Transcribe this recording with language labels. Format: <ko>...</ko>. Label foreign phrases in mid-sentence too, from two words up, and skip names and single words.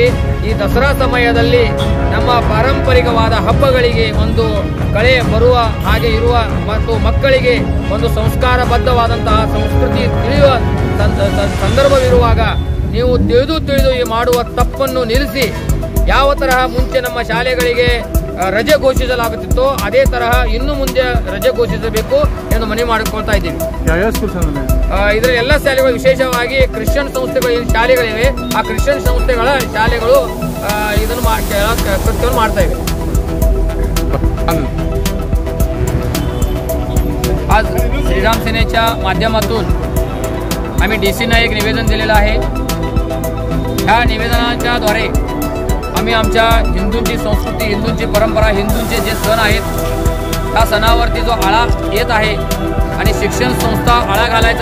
<kn>ಈ ದಸರಾ ಸಮಯದಲ್ಲಿ ನಮ್ಮ ಪಾರಂಪರಿಕವಾದ ಹಬ್ಬಗಳಿಗೆ ಒಂದು ಕಳೆ ಬರುವ ಹಾಗೆ ಇರುವ ಮತ್ತು ಮಕ್ಕಳಿಗೆ ಒಂದು ಸಂಸ್ಕಾರಬದ್ಧವಾದಂತಹ ಸಂಸ್ಕೃತಿ ತಿಳಿಯುವ ಸಂದರ್ಭವಿರುವಾಗ ನೀವು ತಿಳಿದು ಈ ಮಾಡುವ ತಪ್ಪನ್ನು ನಿಲ್ಲಿಸಿ ಯಾವ ತರಹ ಮುಂಚೆ ನಮ್ಮ ಶಾಲೆಗಳಿಗೆ ರಜೆ ಘೋಷಿಸಲಾಗುತ್ತಿತ್ತೋ ಅದೇ ತರಹ ಇನ್ನು ಮುಂದೆ ರಜೆ ಘೋಷಿಸಬೇಕು ಎಂದು ಮನವಿ ಮಾಡಿಕೊಳ್ತಾ ಇದ್ದೀವಿ. ಇದರ ಎಲ್ಲ ಶಾಲೆಗಳು, ವಿಶೇಷವಾಗಿ ಕ್ರಿಶ್ಚಿಯನ್ ಸಂಸ್ಥೆಗಳು ಶಾಲೆಗಳಿವೆ, ಆ ಕ್ರಿಶ್ಚಿಯನ್ ಸಂಸ್ಥೆಗಳ ಶಾಲೆಗಳು ಇದನ್ನು ಕೃತ್ಯವನ್ನು ಮಾಡ್ತಾ ಇವೆ.</kn> <mr>आज श्रीराम सेनेच्या माध्यमातून आम्ही डीसीना एक निवेदन दिलेलं आहे. ह्या निवेदनाच्या द्वारे आम्ही आमच्या हिंदूंची संस्कृती, हिंदूंची परंपरा, हिंदूंचे जे सण आहेत त्या सणावरती जो आळा येत आहे आणि शिक्षण संस्था आळा घालायचा</mr>